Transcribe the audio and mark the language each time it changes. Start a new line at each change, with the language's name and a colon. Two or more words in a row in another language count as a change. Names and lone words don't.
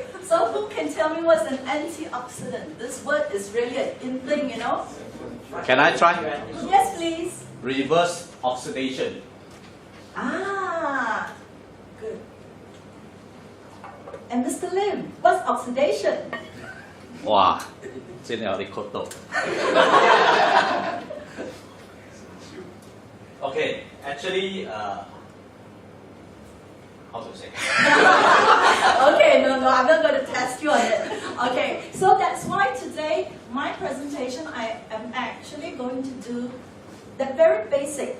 English: So who can tell me what's an antioxidant? This word is really an in thing, you know? Can I try? Yes, please. Reverse oxidation. Ah, good. And Mr. Lim, what's oxidation? Wow,
Cantonese: 真係有啲曲到。
English: Okay, actually, how to say? Okay, no, I'm not going to test you on it. Okay, so that's why today, my presentation, I am actually going to do the very basic.